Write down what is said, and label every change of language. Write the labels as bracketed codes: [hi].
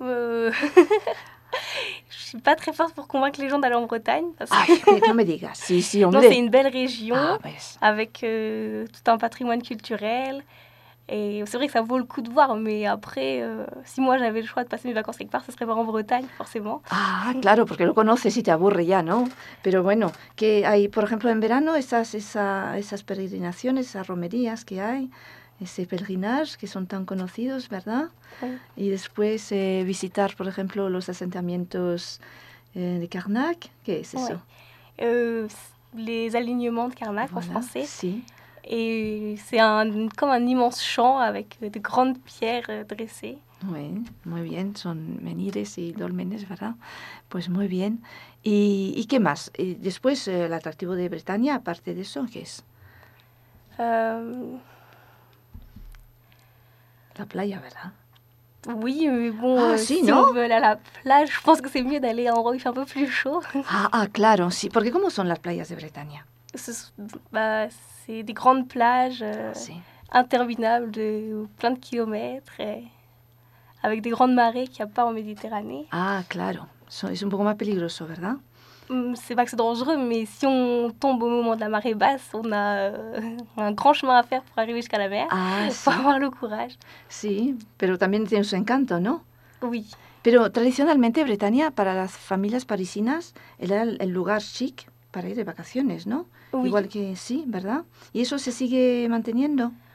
[fr] Je suis pas très forte pour convaincre les gens d'aller en Bretagne. [es] Ay, no me digas. Sí, sí, hombre. [fr] Non, c'est une belle région, [es] ah, pues, [fr] avec tout un patrimoine culturel. Et c'est vrai que ça vaut le coup de voir, mais après, si moi j'avais le choix de passer mes vacances quelque part, ce serait pas en Bretagne, forcément. [es] Ah, claro, parce que lo conoces y te aburre ya, ¿no? Pero bueno, que hay, por ejemplo, en verano, esas peregrinaciones, esas romerías que hay, ese pèlerinage que son tan conocidos, ¿verdad? Sí. Y después visitar, por ejemplo, los asentamientos de Carnac, ¿qué es eso? [fr] Ouais. Les alignements de Carnac, voilà, en français. [es] Sí. [fr] Et c'est comme un immense champ avec de grandes pierres dressées. Oui, [es] muy bien. Son menhirs y dolmenes, ¿verdad? Pues muy bien. ¿Y qué más? Y después, el atractivo de Bretaña, aparte de eso, ¿qué es? La playa, ¿verdad? [fr] Oui, mais bon, si on veut aller à la plage, je pense que c'est mieux d'aller en Roche, un peu plus chaud. [es] Ah, claro, sí. Porque ¿cómo son las playas de Bretagne? [fr] C'est des grandes plages interminables de plein de kilomètres, avec des grandes marées qu'il n'y a pas en Méditerranée. [es] Ah, claro. [fr] C'est un peu moins [es] peligroso, ¿verdad? [fr] C'est pas que c'est dangereux, mais si on tombe au moment de la marée basse, on a un grand chemin à faire pour arriver jusqu'à la mer. Ah, il faut avoir le courage. [es] Sí, pero también tiene su encanto, ¿no? [fr] Oui. [es] Pero tradicionalmente, Bretaña, para las familias parisinas, era el lugar chic para ir de vacaciones, ¿no? [fr] Oui. [es] Igual que sí, ¿verdad? ¿Y eso se sigue manteniendo?